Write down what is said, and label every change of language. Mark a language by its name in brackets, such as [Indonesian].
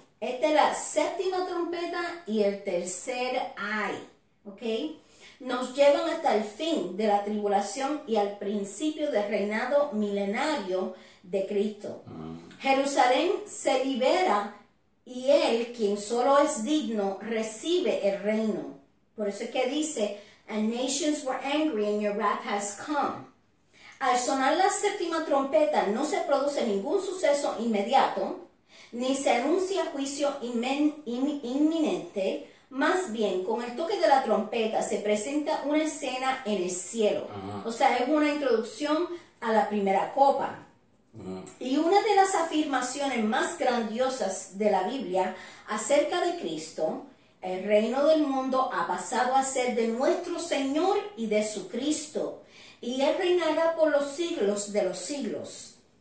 [Spanish] Esta es la séptima trompeta y el tercer ay. ¿Ok? Nos llevan hasta el fin de la tribulación y al principio del reinado milenario de Cristo. Jerusalén se libera y él, quien solo es digno, recibe el reino. Por eso es que dice, [English] and nations were angry and your wrath has come. [Spanish] Al sonar la séptima trompeta no se produce ningún suceso inmediato, ni se anuncia juicio inminente. Más bien, con el toque de la trompeta se presenta una escena en el cielo. O sea, es una introducción a la primera copa. Y una de las afirmaciones más grandiosas de la Biblia acerca de Cristo, el reino del mundo ha pasado a ser de nuestro Señor y de su Cristo, y Él reinará por los siglos de los siglos.